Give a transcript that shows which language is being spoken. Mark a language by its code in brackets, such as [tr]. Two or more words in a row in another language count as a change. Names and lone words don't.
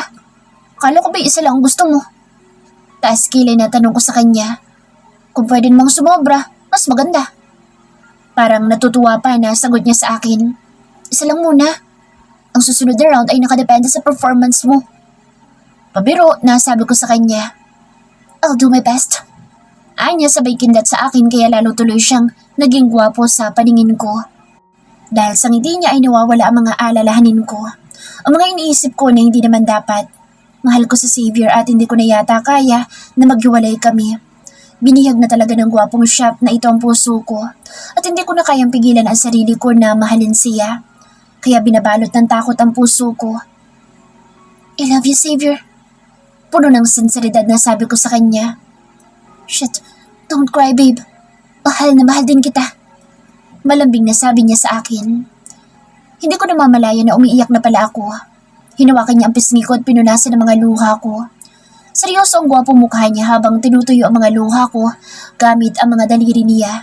[tl] Akala ko ba isa lang ang gusto mo? Taas kilay na tanong ko sa kanya. Kung pwede namang sumobra, mas maganda. Parang natutuwa pa na sagot niya sa akin. Isa lang muna. Ang susunod na round ay nakadepende sa performance mo. Pabiro na sabi ko sa kanya. [en] I'll do my best. [tl] Anya sabay kindat sa akin kaya lalo tuloy siyang naging gwapo sa paningin ko. Dahil sa ngiti niya ay nawawala ang mga alalahanin ko. Ang mga iniisip ko na hindi naman dapat. Mahal ko sa Xavier at hindi ko na yata kaya na maghiwalay kami. Binihag na talaga ng gwapong chef na ito ang puso ko at hindi ko na kayang pigilan ang sarili ko na mahalin siya. Kaya binabalot ng takot ang puso ko. [en] I love you, Xavier. [tl] Puno ng sinseridad na sabi ko sa kanya. [en] Shit, don't cry, babe. [tl] Mahal na mahal din kita. Malambing na sabi niya sa akin. Hindi ko namamalaya na umiiyak na pala ako. Hinawakan niya ang pisngi ko at pinunasan ang mga luha ko. Seryoso ang gwapong mukha niya habang tinutuyo ang mga luha ko gamit ang mga daliri niya.